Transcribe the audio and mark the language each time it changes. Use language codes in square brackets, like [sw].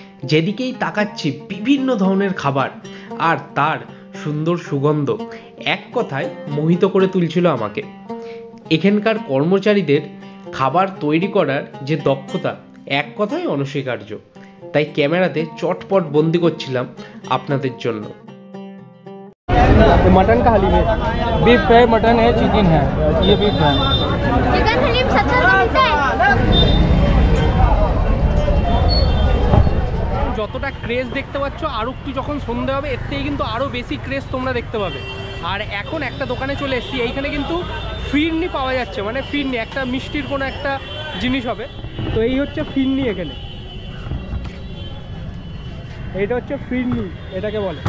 [bn] যেদিকেই তাকাচ্ছি বিভিন্ন ধরনের খাবার আর তার সুন্দর সুগন্ধ এক কথায় মোহিত করে তুলছিল আমাকে। এখানকার কর্মচারীদের খাবার তৈরি করার যে দক্ষতা এক কথায় অনস্বীকার্য। তাই ক্যামেরাতে চটপট বন্দি করছিলাম আপনাদের জন্য। [hi] मटन का हलीम है, बीफ है, मटन है, चिकन है। ये बीफ है। चिकन हलीम सच्चा मिलता है। [bn] যতটা ক্রেজ দেখতে পাচ্ছ, আর একটু যখন সন্ধে হবে এর থেকে কিন্তু আরও বেশি ক্রেজ তোমরা দেখতে পাবে। আর এখন একটা দোকানে চলে এসেছি, এইখানে কিন্তু ফিরনি পাওয়া যাচ্ছে, মানে ফিরনি একটা মিষ্টির কোনো একটা জিনিস হবে। তো এই হচ্ছে ফিরনি, এখানে এইটা হচ্ছে ফিরনি, এটাকে বলে।